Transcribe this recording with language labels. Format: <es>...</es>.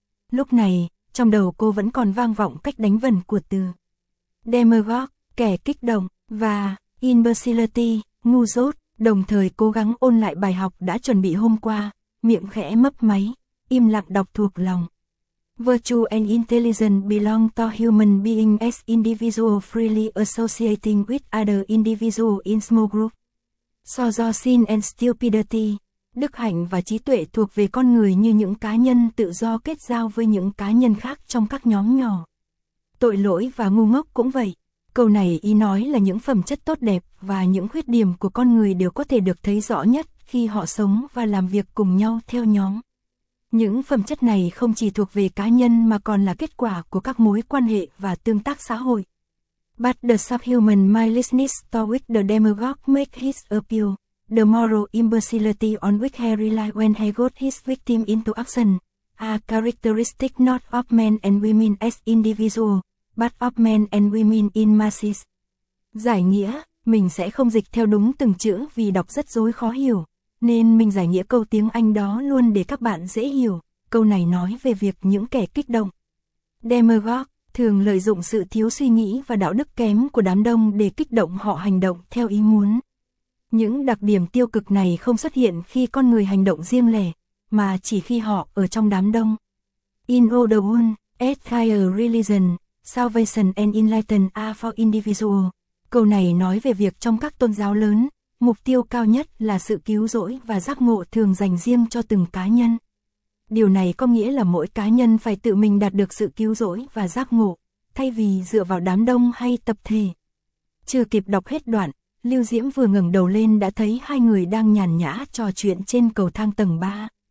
<vi>Lúc này, trong đầu cô vẫn còn vang vọng cách đánh vần của từ Demagogue, kẻ kích động, và Imbecility. Ngu dốt, đồng thời cố gắng ôn lại bài học đã chuẩn bị hôm qua, miệng khẽ mấp máy, im lặng đọc thuộc lòng.</vi> <en>Virtue and intelligence belong to human being as individual freely associating with other individual in small group. So do sin and stupidity,</en> <vi>đức hạnh và trí tuệ thuộc về con người như những cá nhân tự do kết giao với những cá nhân khác trong các nhóm nhỏ. Tội lỗi và ngu ngốc cũng vậy. Câu này ý nói là những phẩm chất tốt đẹp và những khuyết điểm của con người đều có thể được thấy rõ nhất khi họ sống và làm việc cùng nhau theo nhóm. Những phẩm chất này không chỉ thuộc về cá nhân mà còn là kết quả của các mối quan hệ và tương tác xã hội.</vi> <en>But the subhuman mindlessness to which the demagogue makes his appeal, the moral imbecility on which he relies when he got his victim into action, are characteristic not of men and women as individuals. But of men and women in masses.</en> <vi>Giải nghĩa, mình sẽ không dịch theo đúng từng chữ vì đọc rất rối khó hiểu, nên mình giải nghĩa câu tiếng Anh đó luôn để các bạn dễ hiểu. Câu này nói về việc những kẻ kích động. Demagogue thường lợi dụng sự thiếu suy nghĩ và đạo đức kém của đám đông để kích động họ hành động theo ý muốn. Những đặc điểm tiêu cực này không xuất hiện khi con người hành động riêng lẻ, mà chỉ khi họ ở trong đám đông.</vi> <en>In other words, entire religion, salvation and enlightenment are for individual.</en> <vi>Câu này nói về việc trong các tôn giáo lớn, mục tiêu cao nhất là sự cứu rỗi và giác ngộ thường dành riêng cho từng cá nhân. Điều này có nghĩa là mỗi cá nhân phải tự mình đạt được sự cứu rỗi và giác ngộ, thay vì dựa vào đám đông hay tập thể. Chưa kịp đọc hết đoạn, Lưu Diễm vừa ngẩng đầu lên đã thấy hai người đang nhàn nhã trò chuyện trên cầu thang tầng 3.</vi>